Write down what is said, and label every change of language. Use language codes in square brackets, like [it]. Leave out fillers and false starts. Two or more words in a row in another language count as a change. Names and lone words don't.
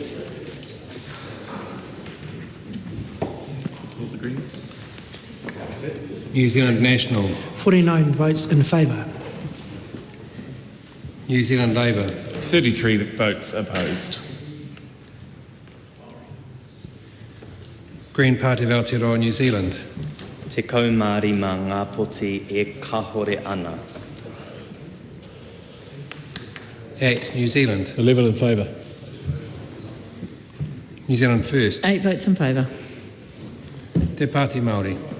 [en] New Zealand National. 49 votes in favour. New Zealand Labour. 33 votes opposed. Green Party of Aotearoa, New Zealand. [mi] Te kaumāori mā ngā poti e kahore ana. [en] ACT, New Zealand. 11 in favour. New Zealand First. 8 votes in favour. Te Pāti Māori.